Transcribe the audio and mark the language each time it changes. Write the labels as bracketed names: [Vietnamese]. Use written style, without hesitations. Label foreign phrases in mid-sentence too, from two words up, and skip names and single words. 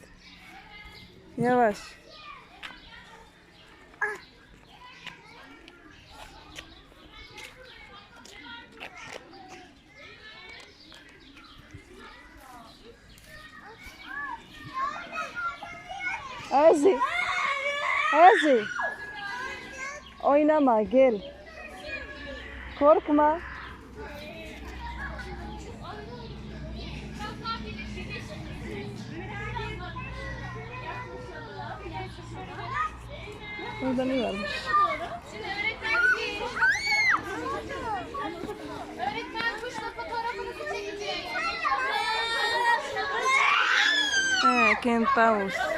[Arabic] يا واش اجي اجي [Turkish] oynama gel korkma. Burada ne varmış? Öğretmen kuşla fotoğrafınızı çekecek. [Arabic] كاين طاووس.